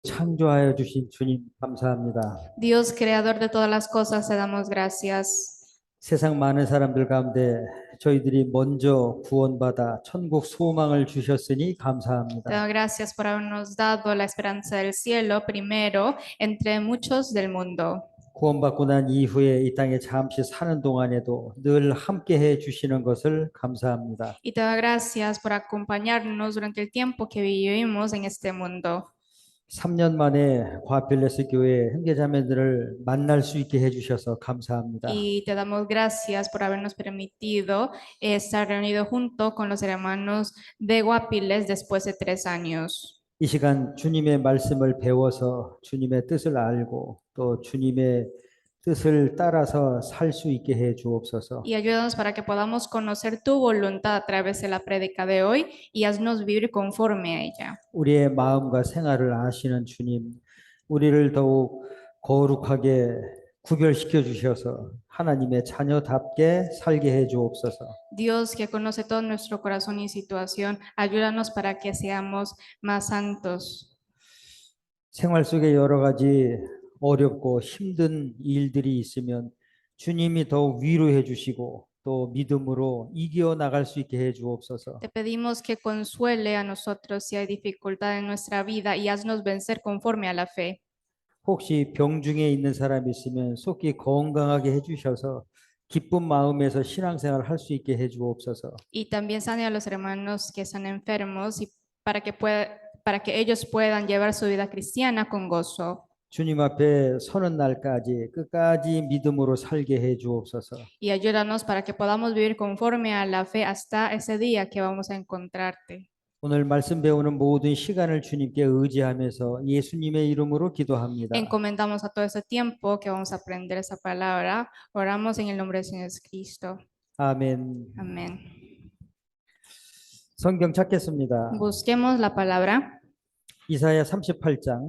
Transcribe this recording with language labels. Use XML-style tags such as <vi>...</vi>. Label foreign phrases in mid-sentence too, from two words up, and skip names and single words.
<ko>창조하여 주신 주님 감사합니다.</ko> <es>Dios, creador de todas las cosas, te damos gracias.</es> <ko>세상 많은 사람들 가운데 저희들이 먼저 구원받아 천국 소망을 주셨으니</ko> <es>Te</es> <ko>감사합니다.</ko> <es>doy gracias por habernos dado la esperanza del cielo primero entre muchos del mundo.</es> <ko>구원받고 난 이후에 이 땅에 잠시 사는 동안에도 늘 함께 해 주시는 것을 감사합니다.</ko> <es>Y te doy gracias por acompañarnos durante el tiempo que vivimos en este mundo.</es> <ko>3년 만에 과필레스 교회 형제자매들을 만날 수 있게 해 주셔서 감사합니다.</ko> <es>Y te damos gracias por habernos permitido estar reunidos junto con los hermanos de Guapiles después de 3 años.</es> <ko>이 시간 주님의 말씀을 배워서 주님의 뜻을 알고 또 주님의 뜻을 따라서 살 수 있게 해 주옵소서.</ko> <es>Y ayúdanos para que podamos conocer tu voluntad a través de la prédica de hoy y haznos vivir conforme a ella.</es> <ko>우리의 마음과 생활을 아시는 주님, 우리를 더욱 거룩하게 구별시켜 주셔서 하나님의 자녀답게 살게 해 주옵소서.</ko> <es>Dios, que conoce todo nuestro corazón y situación, ayúdanos para que seamos más santos.</es> <ko>생활 속에 여러 가지 어렵고 힘든 일들이 있으면 주님이 더욱 위로해 주시고 또 믿음으로 이겨 나갈 수 있게 해 주옵소서.</ko> <es>Te pedimos que consuele a nosotros si hay dificultad en nuestra vida y haznos vencer conforme a la fe.</es> <ko>혹시 병 중에 있는 사람이 있으면 속히 건강하게 해 주셔서 기쁜 마음에서 신앙생활을 할 수 있게 해 주옵소서.</ko> <es>Y también sane a los hermanos que están enfermos y para que ellos puedan llevar su vida cristiana con gozo.</es> <ko>주님 앞에 서는 날까지 끝까지 믿음으로 살게 해 주옵소서.</ko> <es>Y ayúdanos para que podamos vivir conforme a la fe hasta ese día que vamos a encontrarte.</es> <ko>오늘 말씀 배우는 모든 시간을 주님께 의지하면서 예수님의 이름으로 기도합니다.</ko> <es>Encomendamos a todo ese tiempo que vamos a aprender esa palabra. Oramos en el nombre del Señor Jesucristo.</es> <ko>아멘.</ko> <es>Amén.</es> <ko>성경 찾겠습니다.</ko> <es>Busquemos la palabra.</es> <ko>이사야 38장</ko>